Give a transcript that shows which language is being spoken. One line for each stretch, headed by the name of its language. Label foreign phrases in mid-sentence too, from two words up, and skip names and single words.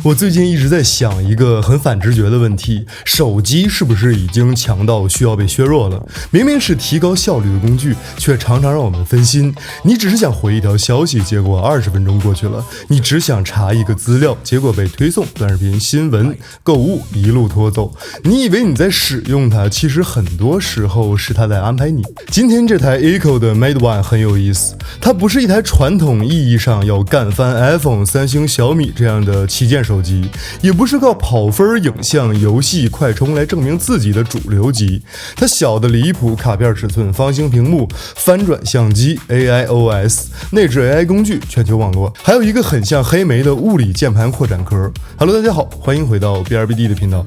Chinese: 我最近一直在想一個很反直覺的問題，手機是不是已經強到需要被削弱了？明明是提高效率的工具，卻常常讓我們分心。你只是想回一條消息，結果20分鐘過去了；你只想查一個資料，結果被推送短視頻、新聞、購物一路拖走。你以為你在使用它，其實很多時候是它在安排你。今天這台 Eco 的 Mate One 很有意思，它不是一台傳統意義上要幹翻 iPhone、三星、小米這樣的旗艦手機，也不是靠跑分、影像、遊戲、快充來證明自己的主流機。它小的離譜，卡片尺寸、方形屏幕、翻轉相機、AIOS、內置 AI 工具、全球網絡，還有一個很像黑莓的物理鍵盤擴展殼。Hello， 大家好，歡迎回到 BRBD 的頻道。